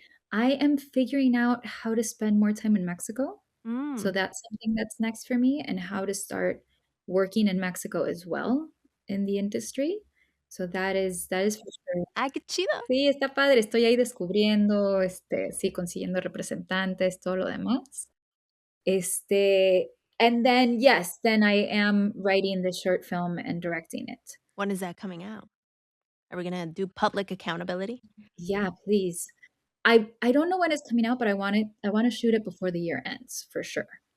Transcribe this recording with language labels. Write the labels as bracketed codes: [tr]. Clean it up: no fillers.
[en] I am figuring out how to spend more time in Mexico. So Mm. that's something that's next for me, and how to start working in Mexico as well in the industry. So that is for sure. [es] Ay, qué chido. Sí, está padre. Estoy ahí descubriendo, sí, consiguiendo representantes, todo lo demás. [en] And then, yes, then I am writing the short film and directing it. When is that coming out? Are we gonna do public accountability? Yeah, please. I don't know when it's coming out, but I wanna shoot it before the year ends for sure.